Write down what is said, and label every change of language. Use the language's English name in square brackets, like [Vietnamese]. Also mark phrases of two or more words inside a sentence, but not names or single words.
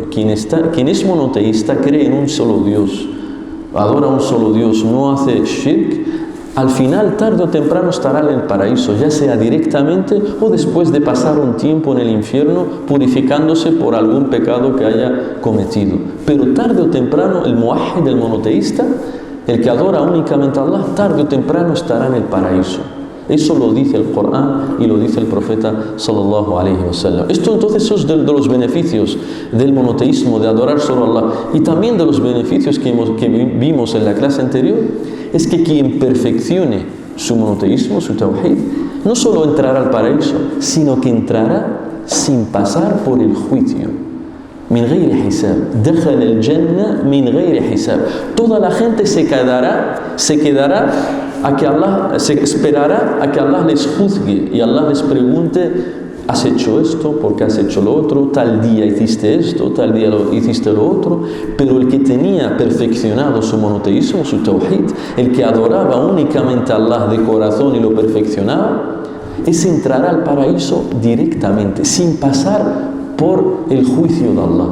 [Spanish] Quien es monoteísta cree en un solo Dios, adora a un solo Dios, no hace shirk, al final, tarde o temprano, estará en el paraíso, ya sea directamente o después de pasar un tiempo en el infierno purificándose por algún pecado que haya cometido. Pero tarde o temprano, el muwahhid, el monoteísta, el que adora únicamente a Allah, tarde o temprano estará en el paraíso. Eso lo dice el Corán y lo dice el profeta [Arabic] صلى الله عليه وسلم. [Spanish] Esto entonces es de los beneficios del monoteísmo, de adorar solo a Allah, y también de los beneficios que vimos en la clase anterior, es que quien perfeccione su monoteísmo, su tawhid, no solo entrará al paraíso, sino que entrará sin pasar por el juicio. [Arabic] من غير حساب، دخل الجنة من غير حساب. [Spanish] Toda la gente se quedará a que Allah, se esperará a que Allah les juzgue y Allah les pregunte: ¿has hecho esto? ¿Por qué has hecho lo otro? Tal día hiciste esto, tal día hiciste lo otro. Pero el que tenía perfeccionado su monoteísmo, su tawhid, el que adoraba únicamente a Allah de corazón y lo perfeccionaba, ese entrará al paraíso directamente, sin pasar por el juicio de Allah.